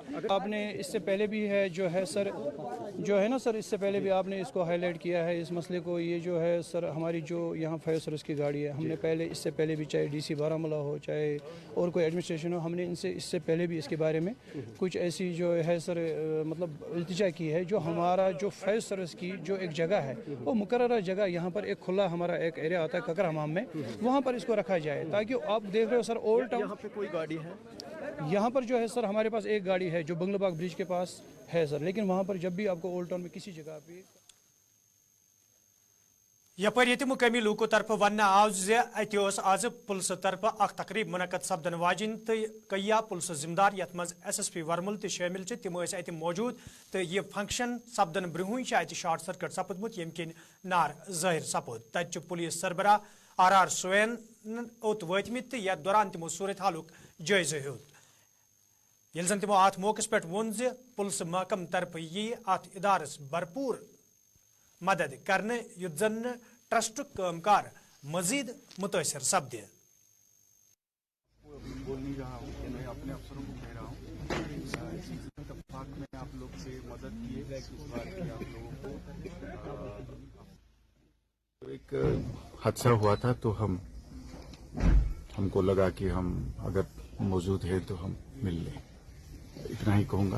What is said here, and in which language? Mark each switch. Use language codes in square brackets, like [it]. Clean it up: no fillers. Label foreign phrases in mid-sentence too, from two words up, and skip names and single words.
[ur] آپ نے اس سے پہلے بھی ہے جو ہے سر، جو ہے نا سر، اس سے پہلے بھی آپ نے اس کو ہائی لائٹ کیا ہے اس مسئلے کو، یہ جو ہے سر ہماری جو یہاں [en] فائر سروس [ur] کی گاڑی ہے، ہم نے پہلے اس سے پہلے بھی چاہے ڈی سی بارہمولہ ہو چاہے اور کوئی ایڈمنسٹریشن ہو، ہم نے ان سے اس سے پہلے بھی اس کے بارے میں کچھ ایسی جو ہے سر مطلب التجا کی ہے، جو ہمارا جو [en] فائر سروس [ur] کی جو ایک جگہ ہے وہ مقررہ جگہ یہاں پر ایک کھلا ہمارا ایک ایریا آتا ہے ککر حمام میں، وہاں پر اس کو رکھا جائے تاکہ آپ دیکھ رہے ہو سر اولڈ ٹاؤن۔ یہاں پہ کوئی گاڑی ہے؟ یہاں پر جو ہے سر ہمارے پاس ایک گاڑی ہے جو بنگلو باغ برج کے پاس ہے سر، لیکن وہاں پر جب بھی آپ کو اولڈ ٹاؤن میں کسی جگہ پہ [ks] یپر یہ مقامی لوکو طرف ون آو ات آز پلس طرف اخ تقریب منعقد سپدن واجن تو کیا پلس ذمہ دار یت مز ایس ایس پی ورمل تہ شامل تم ات موجود تو یہ فنکشن سپدن برہن ات [en] شارٹ سرکٹ [ks] سپدمت یم کن نار ظاہر سپد، تت پولیس سربراہ آر آر سوین اوت واتمت یتھ دوران تمو صورت حالک جائزہ ہیوت، یل زن تمو ات موقع پہ وون پلس محکم طرف یہ ات ادارس بھرپور مدد کرنے یت زن ٹرسٹ کام کار مزید متاثر سپدے۔ [ur] بول نہیں رہا ہوں کہ میں اپنے افسروں کو کہہ رہا ہوں اسی اتفاق میں آپ لوگ سے مدد کیے اس بار کی آپ لوگوں کو ایک حادثہ ہوا تھا تو ہمکو لگا کہ ہم اگر موجود ہے تو ہم مل لیں، اتنا ہی کہوں گا.